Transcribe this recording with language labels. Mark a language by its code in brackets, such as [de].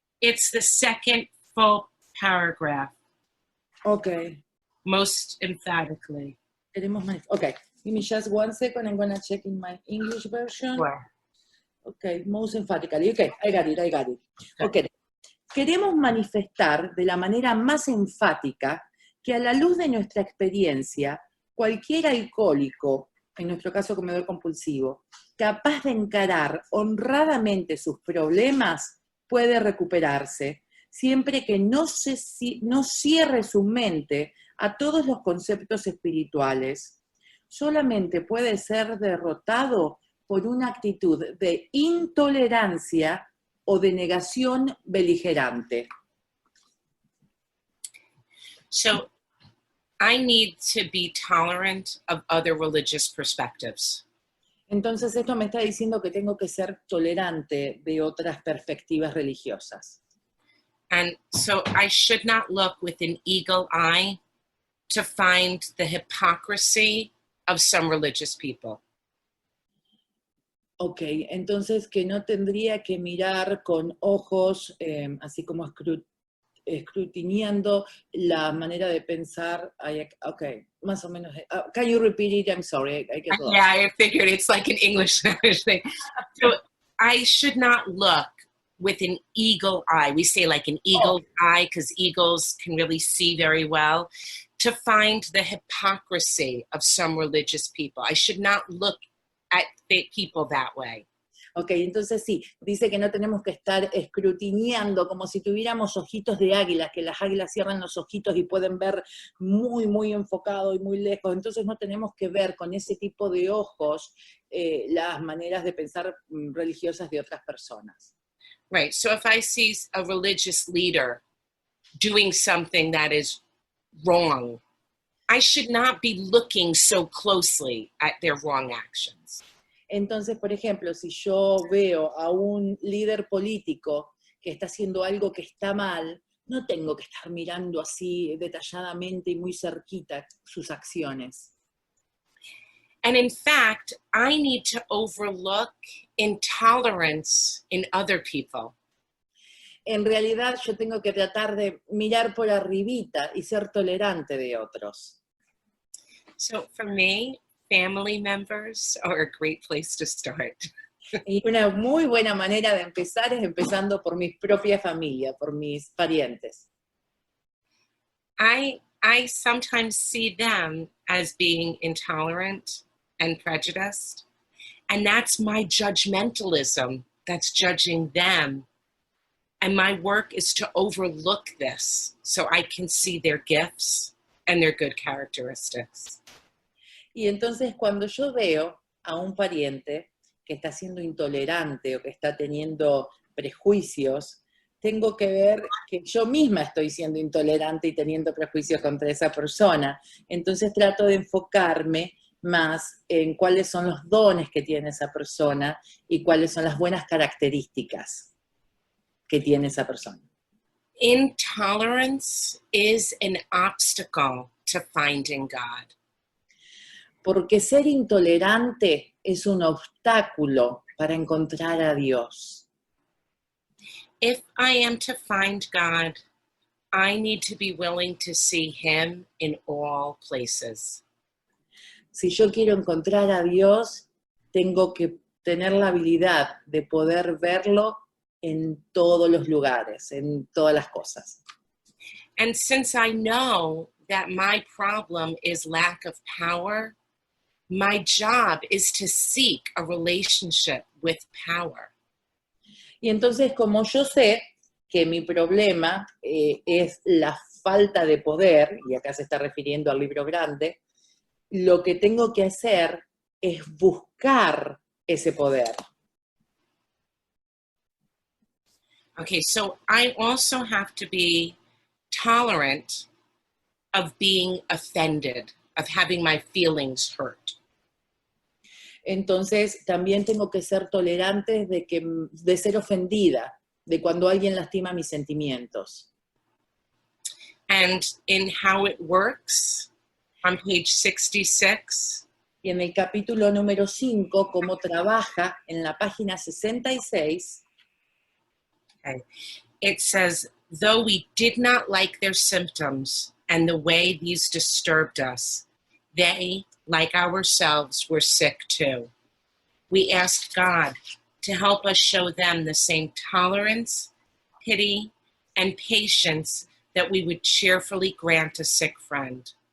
[en] It's the second full paragraph. Okay. Most emphatically. Okay, give me just 1 second. I'm going to check in my English version. Sure. Okay, most emphatically. Okay, I got it. Okay. [es] Queremos manifestar de la manera más enfática que a la luz de nuestra experiencia, cualquier alcohólico, en nuestro caso comedor compulsivo, capaz de encarar honradamente sus problemas, puede recuperarse, siempre que no cierre su mente a todos los conceptos espirituales. Solamente puede ser derrotado por una actitud de intolerancia o de negación beligerante. [en] So, I need to be tolerant of other religious perspectives. [es] Entonces esto me está diciendo que tengo que ser tolerante de otras perspectivas religiosas. [en] And so I should not look with an eagle eye to find the hypocrisy of some religious people. [es] Ok, entonces que no tendría que mirar con ojos, así como escrutineando la manera de pensar. [en] Ok, [es] más o menos. [en] Can you repeat it? I'm sorry, I get lost. Yeah, I figured it's like an English thing. So I should not look with an eagle eye. We say like an eagle eye because eagles can really see very well, to find the hypocrisy of some religious people. I should not look at people that way. [es] Ok, entonces sí, dice que no tenemos que estar escrutineando como si tuviéramos ojitos de águila, que las águilas cierran los ojitos y pueden ver muy, muy enfocado y muy lejos. Entonces no tenemos que ver con ese tipo de ojos las maneras de pensar religiosas de otras personas. [en] Right, so if I see a religious leader doing something that is wrong, I should not be looking so closely at their wrong actions. [es] Entonces, por ejemplo, si yo veo a un líder político que está haciendo algo que está mal, no tengo que estar mirando así detalladamente y muy cerquita sus acciones. [en] And in fact, I need to overlook intolerance in other people. [es] En realidad, yo tengo que tratar de mirar por arribita y ser tolerante de otros. [en] So for me, family members are a great place to start. [es] Y una muy buena manera de empezar es empezando por mi propia familia, por mis parientes. [en] I sometimes see them as being intolerant and prejudiced, and that's my judgmentalism that's judging them. And my work is to overlook this so I can see their gifts and their good characteristics. [es] Y entonces cuando yo veo a un pariente que está siendo intolerante o que está teniendo prejuicios, tengo que ver que yo misma estoy siendo intolerante y teniendo prejuicios contra esa persona. Entonces trato de enfocarme más en cuáles son los dones que tiene esa persona y cuáles son las buenas características que tiene esa persona. [en] Intolerance is an obstacle to finding God. [es] Porque ser intolerante es un obstáculo para encontrar a Dios. [en] If I am to find God, I need to be willing to see him in all places. [es] Si yo quiero encontrar a Dios, tengo que tener la habilidad de poder verlo en todos los lugares, en todas las cosas. [en] And since I know that my problem is lack of power, my job is to seek a relationship with power. [es] Y entonces, como yo sé que mi problema es la falta de poder, y acá se está refiriendo al libro grande, lo que tengo que hacer es buscar ese poder. [en] Okay, so I also have to be tolerant of being offended, of having my feelings hurt. [es] Entonces, también tengo que ser tolerante de ser ofendida, de cuando alguien lastima mis sentimientos. [en] And in how it works, on page 66, [es] Y en el capítulo número 5, cómo trabaja, en la página 66, [en] okay, it says, though we did not like their symptoms and the way these disturbed us, they, like ourselves, were sick too. We asked God to help us show them the same tolerance, pity, and patience that we would cheerfully grant a sick friend.